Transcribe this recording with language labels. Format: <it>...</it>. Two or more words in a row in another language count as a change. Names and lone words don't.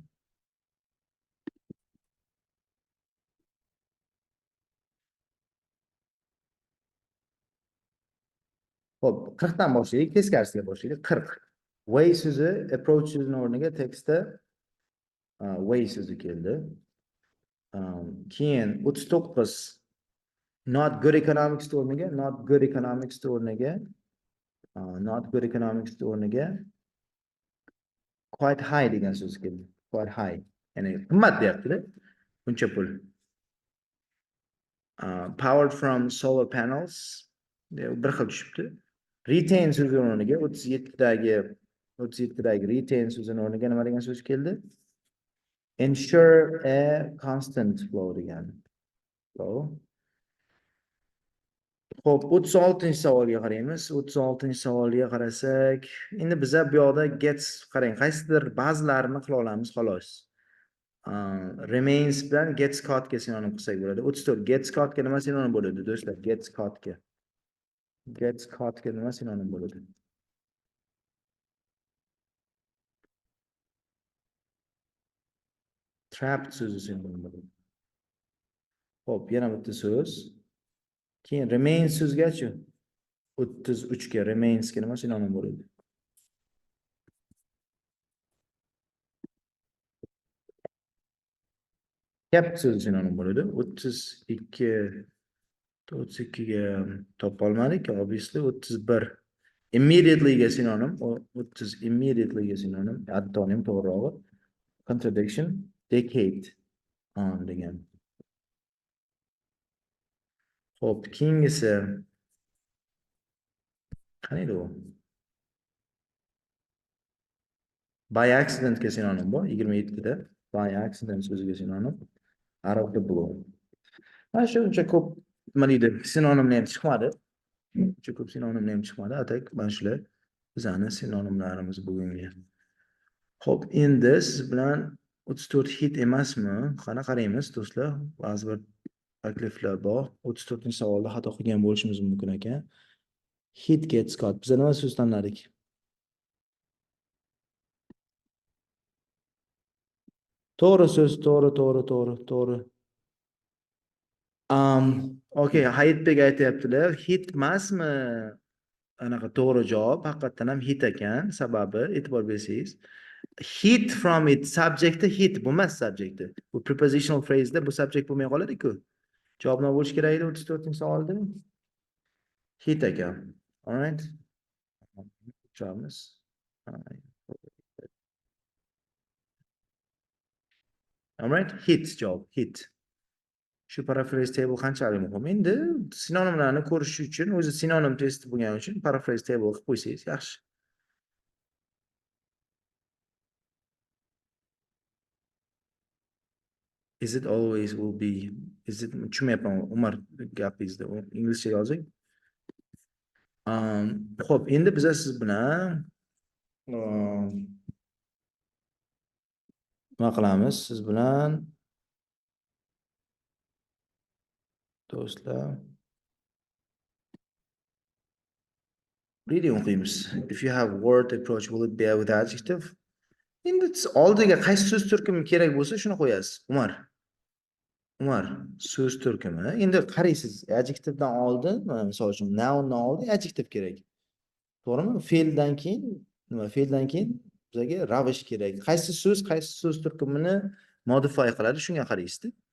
<uz>Hop, 40 dan boshlaylik, teskarisiga boshlaylik. 40. Way so'zi approach so'zining o'rniga tekstda way so'zi keldi. Keyin 39</uz> <en>not good economics</en> <uz>o'rniga</uz> <en>quite high</en> <uz>degan so'z keldi.</uz> <en>Quite high.</en> <uz>Ya'ni qimmat deyapti-da. Buncha pul.</uz> <en>Powered from solar panels.</en> <uz>Bir xil tushibdi. Retain so'zining o'rniga 37dagi retain so'zining o'rniga nima degan so'z keldi?</uz> <en>Ensure a constant flow degan.</en> <uz>Flow. Xo'p, 36-savolga qaraymiz. 36-savolga qarasak, endi biza bu yoqda gets qarang, qaysidir ba'zilarini qila olamiz xolos. Remains bilan</uz> <en>gets caught</en> <uz>ga sinonim qilsak bo'ladi. 34</uz> <en>gets caught</en> <uz>ga nima sinonim bo'ladi, do'stlar?</uz> <en>Gets caught</en> <uz>ga nima sinonim bo'ladi? Trapped so'zi sinonim bo'ladi. Xo'p, yana bitta so'z. Keyin remains so'zgachi 33 ga remains ga nima sinonim bo'ladi? Kept so'zi sinonim bo'ladi. 32 ga topolmadik, obviously 31. Immediately ga sinonim, 30 immediately ga sinonim, antonim to'g'rirog'i.</uz> <en>Contradiction, decade degan.</en> <uz>Xo'p, keyingisi qanday u?</uz> <en>By accident</en> <uz>ga sinonim bu 27 da.</uz> <en>By accident</en> <uz>so'ziga sinonim</uz> <en>out of the blue.</en> <uz>Mana shuncha ko'p nima deydi, sinonimlar ham chiqmadi. Uncha ko'p sinonimlar ham chiqmadi. Atak mana shular. Bizani sinonimlarimiz bugungi. Xo'p, endi siz bilan 34 hit emasmi? Qani qaraymiz do'stlar. Ba'zi bir takliflar bor. 34-savolda xato qilgan bo'lishimiz mumkin ekan.</uz> <en>Hit gets caught.</en> <uz>Biz nima so'z tanladik? To'g'ri so'z, to'g'ri. Okay, Hayitbek aytyaptilar. Hit emasmi? Anaqa to'g'ri javob. Haqiqatdan ham hit ekan. Sababi e'tibor bersangiz,</uz> <en>hit from it</en> <uz>subjecti hit bo'lmas subjecti. Bu</uz> <en>prepositional phrase'da</en> <uz>bu subject bo'lmay qoladi-ku. Javob nima bo'lishi kerak edi 34-savolda? Hit ekan.</uz> <en>All right.</en> <uz>O'chiramiz.</uz> <en>All right.</en> <uz>Hit javob. Hit. Shu</uz> <en>paraphrase table</en> <uz>qanchalik muhim? Endi sinonimlarni ko'rish uchun, o'zi sinonim testi bo'lgani uchun</uz> <en>paraphrase table</en> <uz>qilib qo'ysangiz yaxshi.</uz> <en>Is it always will be? Is it</en> <uz>tushunmayapman Umar gapingizda. Inglizcha yozing. Xo'p, endi biz siz bilan nima qilamiz? Siz bilan do'stlar reading o'qiymiz.</uz> <en>If you have word approach, will it be with adjective?</en> <uz>Endi oldiga qaysi so'z turkumi kerak bo'lsa shuni qo'yasiz. Umar, so'z turkumi. Endi qaraysiz, adjectivedan oldin, misol uchun noundan oldin adjective kerak. To'g'rimi? Fe'ldan keyin nima? Fe'ldan keyin bizga ravish kerak. Qaysi so'z turkumini modify qiladi, shunga qaraysiz.</uz>